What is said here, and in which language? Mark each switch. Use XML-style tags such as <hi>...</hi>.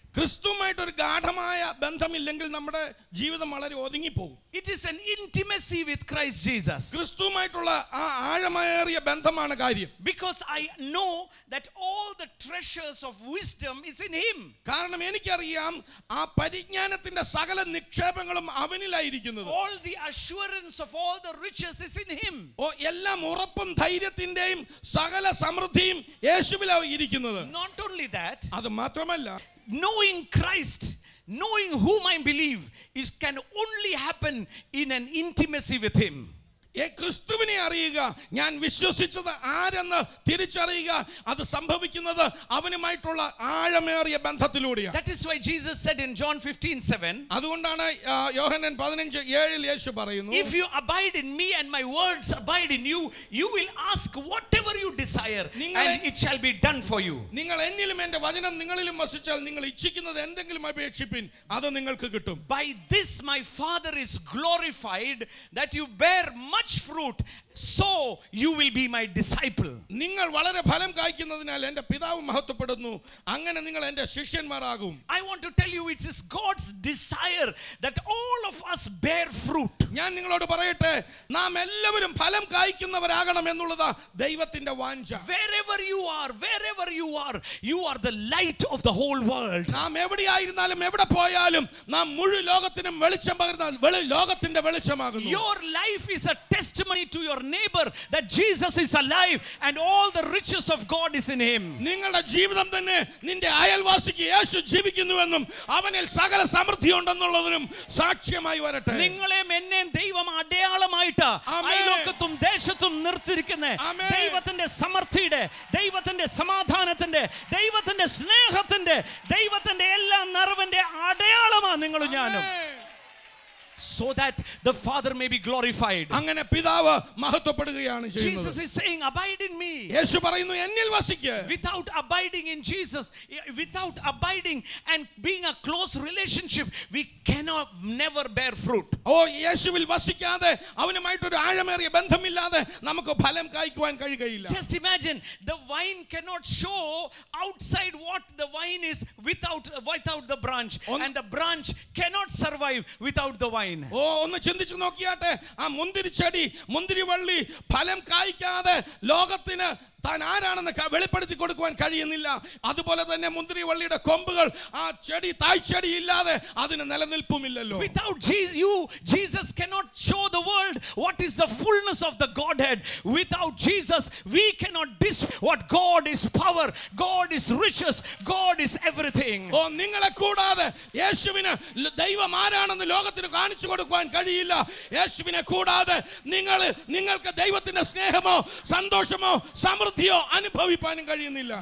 <ml>ക്രിസ്തുവുമായിട്ടൊരു ഗാഢമായ ബന്ധമില്ലെങ്കിൽ നമ്മുടെ ജീവിതം വളരെ ഒതുങ്ങിപ്പോകും.</ml> <en>It is an intimacy with Christ Jesus.</en> <ml>ക്രിസ്തുവുമായിട്ടുള്ള ആ ആഴമേറിയ ബന്ധമാണ് കാര്യം.</ml> <en>Because I know that all the treasures of wisdom is in him.</en> <ml>കാരണം എനിക്കറിയാം ആ പരിജ്ഞാനത്തിന്റെ സകല നിക്ഷേപങ്ങളും അവനിലായിരിക്കുന്നത്.</ml> <en>All the assurance of all the riches is in him.</en> <ml>എല്ലാം ഉറപ്പും ധൈര്യത്തിന്റെയും സകല സമൃദ്ധിയും യേശുവിലാണ് ഇരിക്കുന്നത്.</ml> <en>Not only that,</en> <ml>അത് മാത്രമല്ല,</ml> <en>knowing Christ, knowing whom I believe, can only happen in an intimacy with him.</en> <ml>ക്രിസ്തുവിനെ അറിയുക, ഞാൻ വിശ്വസിച്ചത് ആരെന്ന് തിരിച്ചറിയുക, അത് സംഭവിക്കുന്നത് അവനുമായിട്ടുള്ള ആഴമേറിയ ബന്ധത്തിലൂടെയാണ്.</ml> <en>That is why Jesus said in John 15:7,</en> <ml>അതുകൊണ്ടാണ് യോഹന്നാൻ 15:7 യേശു പറയുന്നു,</ml> <en>if you abide in me and my words abide in you, you will ask whatever you desire and it shall be done for you.</en> <ml>നിങ്ങൾ എന്നിലും എൻ്റെ വചനം നിങ്ങളിലും വസിച്ചാൽ നിങ്ങൾ ഇച്ഛിക്കുന്നത് എന്തെങ്കിലും അപേക്ഷിപ്പിൻ, അത് നിങ്ങൾക്ക് കിട്ടും.</ml> <en>By this my Father is glorified, that you bear much fruit, so you will be my disciple.</en> <ml>നിങ്ങൾ വളരെ ഫലം കായ്ക്കുന്നതിനാൽ എൻ്റെ പിതാവ് മഹത്വപ്പെടുന്നു, അങ്ങനെ നിങ്ങൾ എൻ്റെ ശിഷ്യന്മാരാകും.</ml> <en>I want to tell you, it is God's desire that all of us bear fruit.</en> <ml>ഞാൻ നിങ്ങളോട് പറയട്ടെ, നാം എല്ലാവരും ഫലം കായ്ക്കുന്നവരാകണം എന്നുള്ളതാ ദൈവത്തിന്റെ വാഞ്ച.</ml> <en>Wherever you are, you are the light of the whole world.</en> <ml>നാം എവിടെയായിരുന്നാലും എവിടെ പോയാലും നാം മുഴുവൻ ലോകത്തിനും വെളിച്ചം പകരുന്ന ലോകത്തിന്റെ വെളിച്ചമാകുന്നു.</ml> <en>Your life is a testimony to your neighbor that Jesus is alive and all the riches of God is in him.</en> <ml>നിങ്ങളുടെ ജീവിതം തന്നെ നിന്റെ അയൽവാസിക്ക് യേശു ജീവിക്കുന്നുവെന്നും അവനിൽ സകല സമൃദ്ധി ഉണ്ടെന്നുള്ളതിനും സാക്ഷ്യമായി വരട്ടെ. നിങ്ങളെയും എന്നെയും ദൈവം അടയാളമായിട്ട് അയൽവക്കത്തും ദേശത്തും നിർത്തിയിരിക്കുന്ന ദൈവത്തിന്റെ സമൃദ്ധിയുടെ, ദൈവത്തിന്റെ സമാധാനത്തിന്റെ, ദൈവത്തിന്റെ സ്നേഹത്തിന്റെ, ദൈവത്തിന്റെ എല്ലാ നിറവിന്റെ അടയാളമാണ് നിങ്ങളും ഞാനും.</ml> <en>So that the Father may be glorified.</en> <ml>അങ്ങനെ പിതാവ് മഹത്വപ്പെടുകയാണ് ചെയ്യുന്നത്.</ml> <en>Jesus is saying, abide in me.</en> <ml>യേശു പറയുന്നു, എന്നിൽ വസിക്കുക.</ml> <en>Without abiding in Jesus, without abiding and being a close relationship, we cannot never bear fruit.</en> <ml>യേശുവിൽ വസിക്കാതെ അവനുമായിട്ടൊരു ആഴമേറിയ ബന്ധമില്ലാതെ നമുക്ക് ഫലം കായ്ക്കുവാൻ കഴിയുകയില്ല.</ml> <en>Just imagine, the vine cannot show outside what the vine is without the branch, and the branch cannot survive without the vine.</en> <ml>ഒന്ന് ചിന്തിച്ചു നോക്കിയാട്ടെ, ആ മുന്തിരിച്ചെടി, മുന്തിരിവള്ളി ഫലം കായ്ക്കാതെ ലോകത്തിന് താൻ ആരാണെന്ന് വെളിപ്പെടുത്തി കൊടുക്കുവാൻ കഴിയുന്നില്ല. അതുപോലെ തന്നെ മുന്തിരിവള്ളിയുടെ കൊമ്പുകൾ ആ ചെടി തായ്ച്ചെടി ഇല്ലാതെ അതിന് നിലനിൽപ്പുമില്ലല്ലോ.</ml> <en>Without you, Jesus cannot show the world what is the fullness of the Godhead. Without Jesus, we cannot what God is power, God is riches, God is everything.</en> <ml>നിങ്ങളെ കൂടാതെ യേശുവിന് ദൈവം ആരാണെന്ന് ലോകത്തിന് കാണിച്ചു കൊടുക്കുവാൻ കഴിയില്ല. യേശുവിനെ കൂടാതെ നിങ്ങൾക്ക് ദൈവത്തിന്റെ സ്നേഹമോ സന്തോഷമോ സമൃദ്ധി അനുഭവിക്കാനും കഴിയുന്നില്ല.</ml>